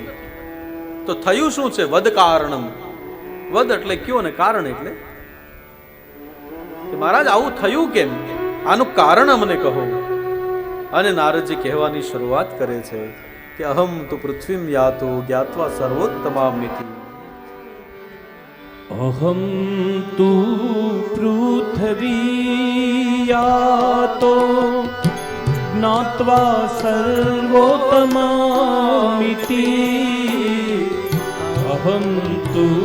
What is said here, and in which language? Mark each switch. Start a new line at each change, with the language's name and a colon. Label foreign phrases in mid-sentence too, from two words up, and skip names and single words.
Gujarati: તો થયું શું છે?
Sanskrit: वद कारणम.
Gujarati: વદ એટલે કયો ને કારણ એટલે મહારાજ આવું થયું કેમ? આનું કારણ અમને કહો. અને નારદજી કહેવાની શરૂઆત કરે છે કે
Sanskrit: अहम तु पृथ्वीम यातो ज्ञात्वा सर्वोत्तमामिति. अहं तु पृथ्वीयातो ज्ञात्वा सर्वोत्तमामिति अहं तु